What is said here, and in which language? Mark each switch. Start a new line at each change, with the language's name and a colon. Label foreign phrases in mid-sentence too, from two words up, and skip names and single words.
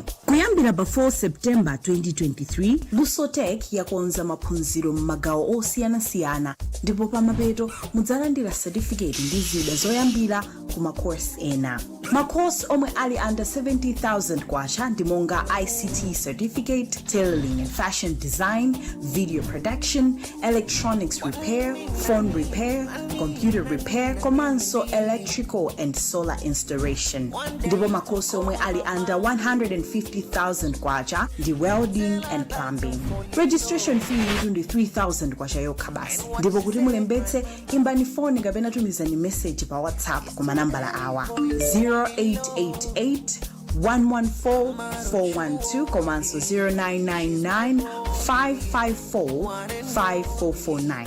Nyanja: Kuyambira pa 4 September 2023, Lusotech yakonza maphunziro m'magawo osiyanasiyana ndipo pamapeto mudzalandira certificate ndi zida zoyambira kuma course ena. Ma course omwe ali
English: under 70,000
Nyanja: kwacha ndi monga
English: ICT certificate, tailoring and fashion design, video production, electronics repair, phone repair, computer repair, komanso electrical and solar installation.
Nyanja: Ndipo ma course omwe ali under 150,000 kwacha ndi
English: welding and plumbing. Registration fee
Nyanja: ndi 3,000 kwacha yokha basi. Ndipo kuti mulembetse imbani phone kapena tumizani message pa WhatsApp kuma nambala awa 0888 114 412 komanso 0999 554 5449.